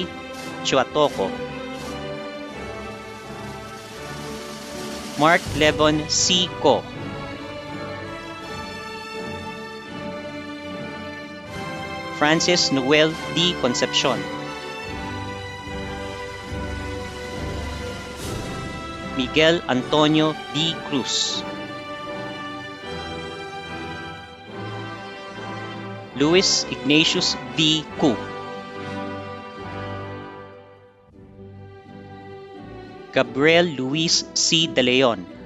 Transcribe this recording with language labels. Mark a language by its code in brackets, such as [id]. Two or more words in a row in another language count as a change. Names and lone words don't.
[en] Chuatoco. Mark Levon C. Ko. Francis Noel D. Concepcion. Miguel Antonio D. Cruz. Luis Ignatius V. Cu. Gabriel Luis C. De Leon.